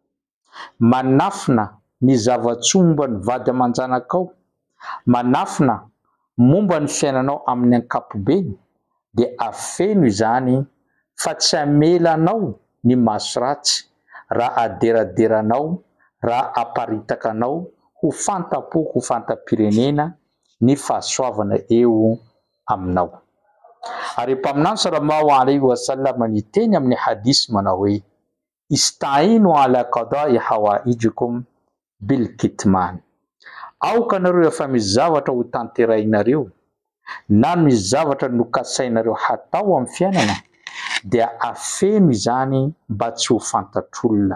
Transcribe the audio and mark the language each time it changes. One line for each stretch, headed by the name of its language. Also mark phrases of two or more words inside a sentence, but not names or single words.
Malagasy: manafina ny zavatsoa momba ny vady aman-janakao, manafina momba ny fiainanao amin'ny ankapobeny, dia afeno izany fa tsy hamelanao ny maso ratsy raha aderaderanao, raha aparitakanao ho fantapo, ho fantam-pirenena ny fahasoavana eo aminao. Ary mpaminany
Arabic: صلى الله عليه وسلم
Malagasy: niteny amin'ny hadisy manao hoe:
Arabic: استعينوا على قضاء حوائجكم بالكتمان.
Malagasy: Aoka nareo efa misy zavatra ho tanterainareo na misy zavatra nokasainareo hatao amin'ny fiainana dia afeno izany mba tsy ho fantatr'olona.